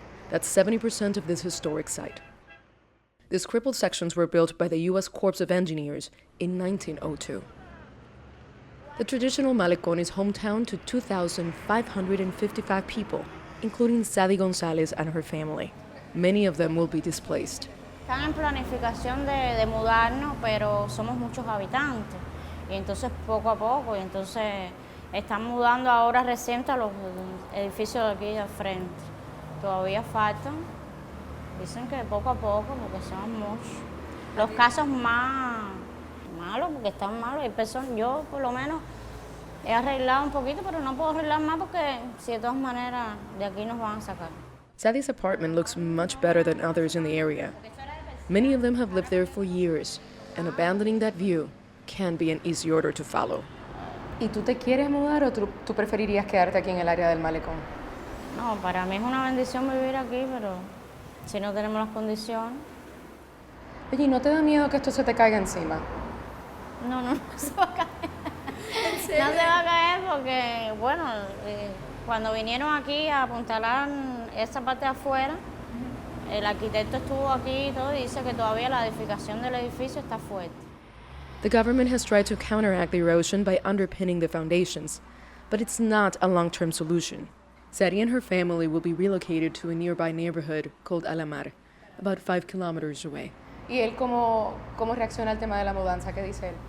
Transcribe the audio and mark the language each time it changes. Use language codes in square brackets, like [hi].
[en] That's 70% of this historic site. These crippled sections were built by the U.S. Corps of Engineers in 1902. The traditional Malecon is hometown to 2,555 people, including Sadie Gonzalez and her family. Many of them will be displaced. [es] Están en planificación de mudarnos, pero somos muchos habitantes. Y entonces poco a poco, y entonces están mudando ahora reciente a los edificios de aquí al frente. Todavía faltan. Dicen que poco a poco, porque somos muchos. Los casos más malos, porque están malos, hay personas, yo por lo menos He arreglado un poquito, pero no puedo arreglar más porque si de todas maneras de aquí nos van a sacar. [en] Sadie's apartment looks much better than others in the area. Many of them have lived there for years, and abandoning that view can be an easy order to follow. [es] ¿Y tú te quieres mudar o tú preferirías quedarte aquí en el área del Malecón? No, para mí es una bendición vivir aquí, pero si no tenemos las condiciones. Oye, ¿y no te da miedo que esto se te caiga encima? No, no se va a caer. No se va a caer porque, bueno, cuando vinieron aquí a apuntalar esa parte de afuera, el arquitecto estuvo aquí y todo y dice que todavía la edificación del edificio está fuerte. [en] The government has tried to counteract the erosion by underpinning the foundations, but it's not a long-term solution. Sadie and her family will be relocated to a nearby neighborhood called Alamar, about 5 kilometers away. [es] ¿Y él cómo reacciona al tema de la mudanza? ¿Qué dice él?